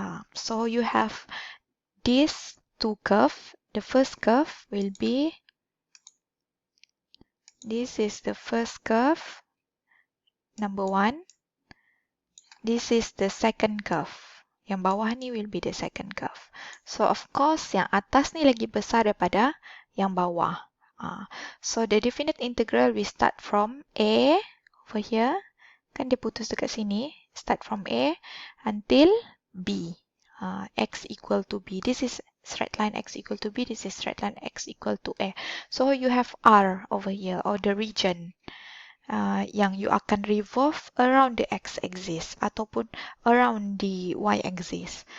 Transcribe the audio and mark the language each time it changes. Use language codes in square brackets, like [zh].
[en] So you have these two curve. The first curve will be, this is the first curve, number 1. This is the second curve. [ms] Yang bawah ni [en] will be the second curve. So of course [ms] yang atas ni lagi besar daripada yang bawah. [en] So the definite integral we start from A over here. [ms] Kan dia putus dekat sini. [en] Start from A until B. X equal to B. This is straight line X equal to B. This is straight line X equal to A. So you have R over here, or the region yang you akan revolve around the x-axis ataupun around the y-axis.